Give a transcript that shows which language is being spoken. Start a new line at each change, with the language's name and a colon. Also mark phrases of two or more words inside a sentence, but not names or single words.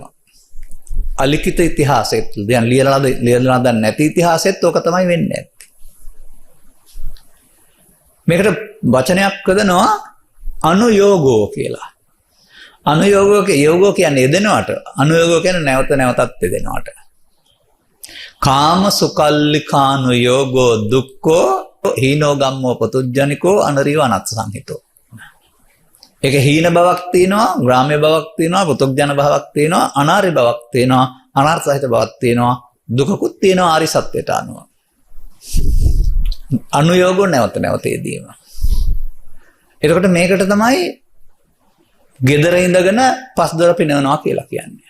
Sinhala: අලිඛිත ඉතිහාසය තුළ දැන් ලියලා නැති ඉතිහාසෙත් ඕක තමයි වෙන්නේ. මේකට වචනයක් යොදනවා අනුയോഗෝ කියලා. යෝගෝ කියන්නේ යෙදෙනවට, අනුയോഗෝ කියන්නේ නැවත නැවතත් යෙදෙනවට.
Pali: කාම සුකල්ලිකානු යෝගෝ දුක්ඛෝ හීනෝ ගම්මෝ පතුජ්ජනිකෝ අනරිව අනත් සංහිතෝ.
Sinhala: ඒක හීන බවක් තියෙනවා, ග්‍රාම්‍ය බවක් තියෙනවා, පතුජ්ජන බවක් තියෙනවා, අනාරි බවක් තියෙනවා, අනර්ථ සහිත බවක් තියෙනවා, දුකකුත් තියෙනවා ආරි සත්‍යයට අනුව. අනුയോഗෝ නැවත නැවත යෙදීම. එතකොට මේකට තමයි gedara ඉඳගෙන පස්දොර පිනවනවා කියලා කියන්නේ.